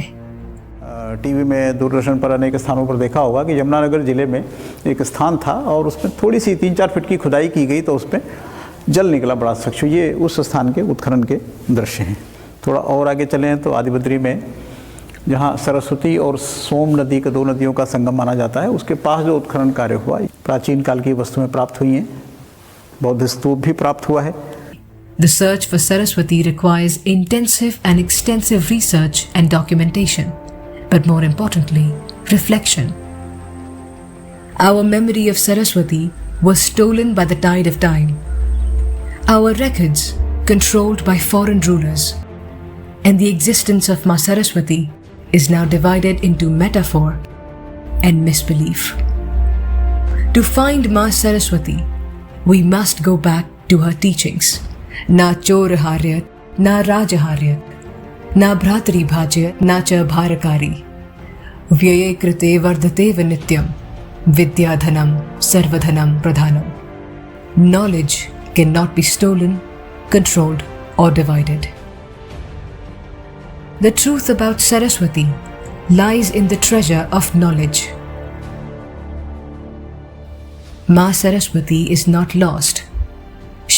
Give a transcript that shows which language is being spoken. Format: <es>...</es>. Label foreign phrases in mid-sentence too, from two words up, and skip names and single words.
<hi>टीवी में, दूरदर्शन पर अनेक स्थानों पर देखा होगा कि यमुनानगर जिले में एक स्थान था और उसमें थोड़ी सी 3-4 फीट की खुदाई की गई तो उसमें जल निकला बड़ा स्वच्छ। ये उस स्थान के उत्खनन के दृश्य हैं। थोड़ा और आगे चलें तो आदिबद्री में, जहाँ सरस्वती और सोम नदी के 2 नदियों का संगम माना जाता है, उसके पास जो उत्खनन कार्य हुआ, प्राचीन काल की वस्तुएं प्राप्त हुई हैं, बौद्ध स्तूप भी प्राप्त हुआ है।</hi> <en>The search for Saraswati requires intensive and extensive research and documentation, but more importantly, reflection. Our memory of Saraswati was stolen by the tide of time. Our records controlled by foreign rulers. And the existence of Ma Saraswati is now divided into metaphor and misbelief. To find Ma Saraswati, we must go back to her teachings.</en> <sa>न चोरहार्यं, न राजहार्यं, न भ्रातृभाज्यं, न च भारकारि. व्यये कृते वर्धत एव नित्यं, विद्याधनं सर्वधनं प्रधानम्.</sa> <en>Knowledge cannot be stolen, controlled or divided. The truth about Saraswati lies in the treasure of knowledge. Ma Saraswati is not lost.</en>